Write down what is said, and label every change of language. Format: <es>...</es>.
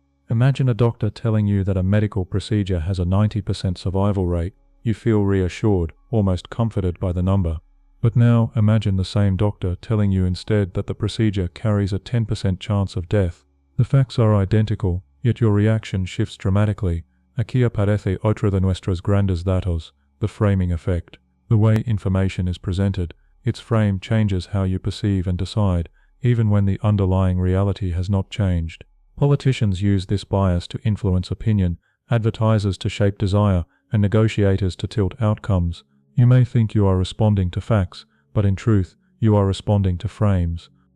<en>Imagine a doctor telling you that a medical procedure has a 90% survival rate. You feel reassured, almost comforted by the number. But now imagine the same doctor telling you instead that the procedure carries a 10% chance of death. The facts are identical, yet your reaction shifts dramatically.</en> <es>Aquí aparece otra de nuestros grandes datos, the framing effect.</es> <en>The way information is presented, its frame changes how you perceive and decide, even when the underlying reality has not changed. Politicians use this bias to influence opinion, advertisers to shape desire, and negotiators to tilt outcomes. You may think you are responding to facts, but in truth, you are responding to frames.</en>